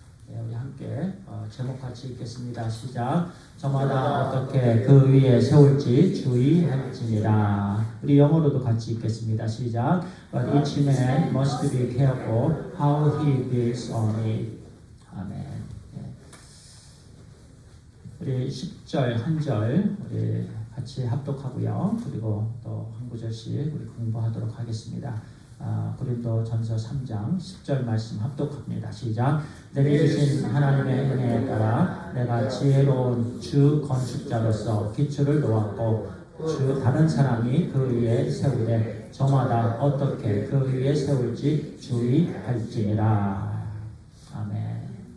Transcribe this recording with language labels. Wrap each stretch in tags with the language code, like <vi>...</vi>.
<ko>우리 함께 제목 같이 읽겠습니다. 시작. 저마다 어떻게 그 위에 세울지 주의할지니라. 우리 영어로도 같이 읽겠습니다. 시작.</ko> <en>But each man must be careful how he builds on it.</en> <ko>아멘. 우리 10절 한 절 우리 같이 합독하고요. 그리고 또 한 구절씩 우리 공부하도록 하겠습니다. 고린도 전서 3장 10절 말씀 합독합니다. 시작. 내게 주신 하나님의 은혜에 따라 내가 지혜로운 주 건축자로서 기초를 놓았고 다른 사람이 그 위에 세우되 저마다 어떻게 그 위에 세울지 주의할지니라. 아멘.</ko>